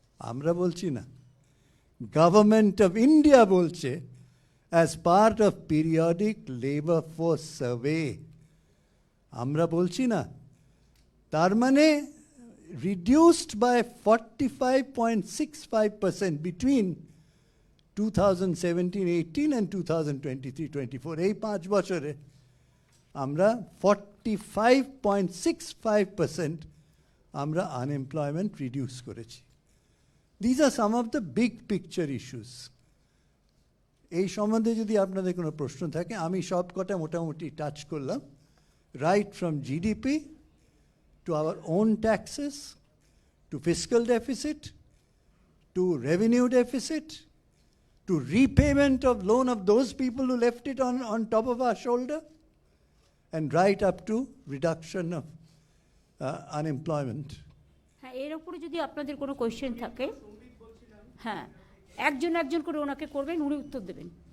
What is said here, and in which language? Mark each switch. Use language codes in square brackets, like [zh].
[bn] আমরা বলছি না, গভর্নমেন্ট অফ ইন্ডিয়া বলছে, [en] as part of periodic labor force survey. [bn] আমরা বলছি না। তার মানে [en] reduced by 45.65% between 2017-18 and 2023-24. [bn] এই 5 বছরে আমরা 45.65% আমরা আনএমপ্লয়মেন্ট রিডিউস করেছি। [en] These are some of the big picture issues. [bn] এই সম্বন্ধে যদি আপনাদের কোনো প্রশ্ন থাকে, আমি সব কটা মোটামুটি টাচ করলাম, right from GDP [en] to our own taxes, to fiscal deficit, to revenue deficit, to repayment of loan of those people who left it on top of our shoulder, and right up to reduction of unemployment. [bn] হ্যাঁ, এর উপরে যদি আপনাদের কোনো question থাকে, হ্যাঁ, একজন একজন করে ওনাকে করবেন, উনি উত্তর দেবেন।